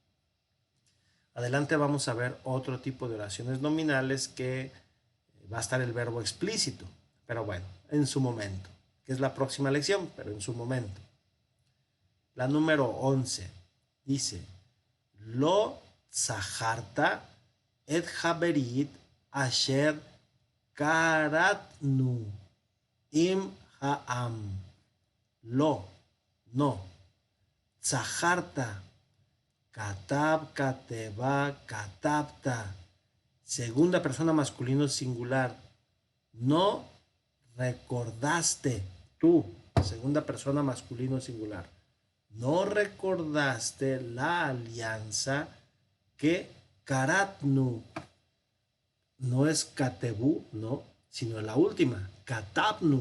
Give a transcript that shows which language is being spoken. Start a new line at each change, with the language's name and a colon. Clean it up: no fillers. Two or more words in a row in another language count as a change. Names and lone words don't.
Spanish: Adelante vamos a ver otro tipo de oraciones nominales que va a estar el verbo explícito. Pero bueno, en su momento, que es la próxima lección, pero en su momento. La número 11 dice,
Hebrew: לא זכרת את הברית אשר כרתנו עם העם.
Spanish: Lo, no.
Hebrew: זכרת, כתב, כתבה, כתבת.
Spanish: Segunda persona masculino singular. No recordaste, tú, segunda persona masculino singular, no recordaste la alianza que Karatnu, no es Katebu, no, sino la última, Katabnu.